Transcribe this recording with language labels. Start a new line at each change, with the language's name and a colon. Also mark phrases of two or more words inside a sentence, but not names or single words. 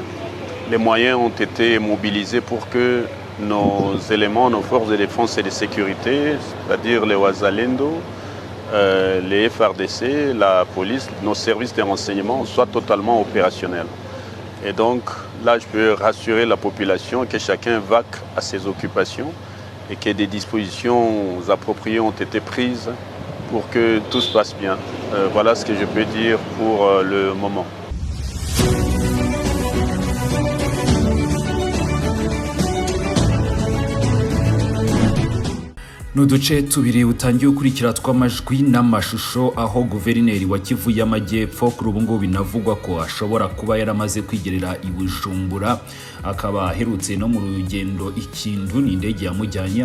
French: Les moyens ont été mobilisés pour que nos éléments, nos forces de défense et de sécurité, c'est-à-dire les Wazalendo, les FRDC, la police, nos services de renseignement soient totalement opérationnels. Et donc là, je peux rassurer la population que chacun vaque à ses occupations et que des dispositions appropriées ont été prises pour que tout se passe bien. Voilà ce que je peux dire pour le moment.
Kinyarwanda: Nuduce tubiri utangiye ukurikira tw'amajwi n'amashusho aho guverineri wa Kivu y'Amajyepfo kuri ubu ngubu binavugwa ko ashobora kuba yaramaze kwigerera i Bujumbura, akaba aherutse no mu rugendo ikindu n'indege yamujyanye.